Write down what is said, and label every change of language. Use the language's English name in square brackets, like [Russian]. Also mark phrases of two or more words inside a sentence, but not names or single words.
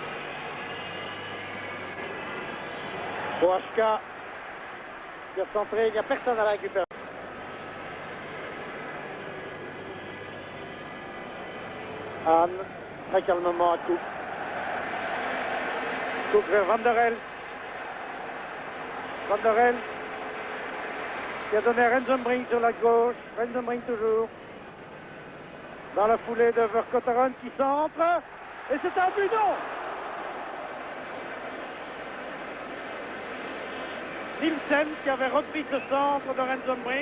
[French] Proachka, qui a centré, il n'y a personne à la récupérer. Anne, très calmement à Cook. Cook vers Van der Helst. Van der Helst qui a donné à Rensenbrink sur la gauche. Rensenbrink toujours. Dans la foulée de Verkotteren qui centre. Et c'est un but, non! Nielsen qui avait repris ce centre de Rensenbrink.